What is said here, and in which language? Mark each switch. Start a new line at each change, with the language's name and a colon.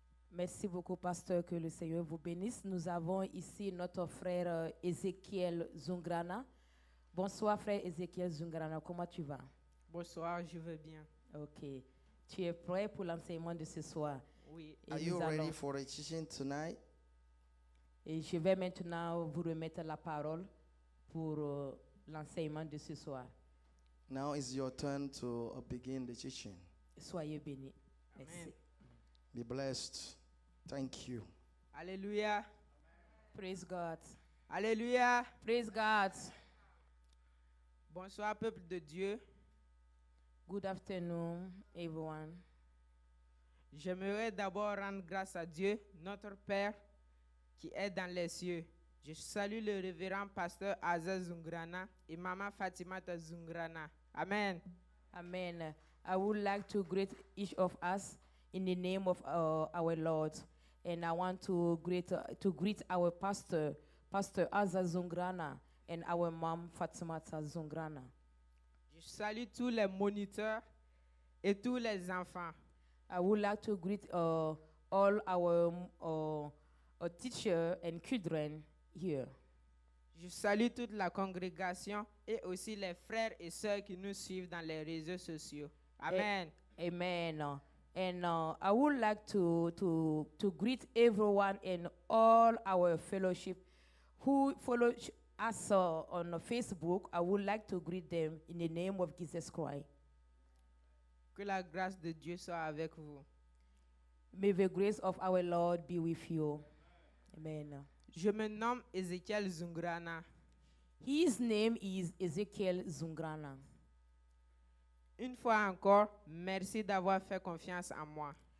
French: Merci beaucoup, pasteur, que le Seigneur vous bénisse. Nous avons ici notre frère Ézéchiel Zungrana. Bonsoir, frère Ézéchiel Zungrana. Comment tu vas? Bonsoir, je vais bien. Ok. Tu es prêt pour l'enseignement de ce soir? Oui. Et
English: Are you ready for a teaching tonight?
French: Et je vais maintenant vous remettre la parole pour l'enseignement de ce soir.
English: Now is your turn to begin the teaching.
French: Soyez bénis. Merci. Amen.
English: Be blessed. Thank you.
French: Alléluia.
English: Praise God.
French: Alléluia.
English: Praise God.
French: Bonsoir, peuple de Dieu.
English: Good afternoon, everyone.
French: J'aimerais d'abord rendre grâce à Dieu, notre Père, qui est dans les cieux. Je salue le révérend pasteur Aza Zungrana et maman Fatimata Zungrana. Amen. Amen.
English: I would like to greet each of us in the name of our Lord. And I want to greet our pastor, Pastor Aza Zungrana, and our mom, Fatimata Zungrana. Je salue tous les moniteurs et tous les enfants. I would like to greet all our teachers and children here. Je salue toute la congrégation et aussi les frères et sœurs qui nous suivent dans les réseaux sociaux. Amen. Amen. And I would like to greet everyone and all our fellowship who follow us on Facebook, I would like to greet them in the name of Jesus Christ.
French: Que la grâce de Dieu soit avec vous.
English: May the grace of our Lord be with you. Amen.
French: Je me nomme Ézéchiel Zungrana.
English: His name is Ezekiel Zungrana.
French: Une fois encore, merci d'avoir fait confiance en moi.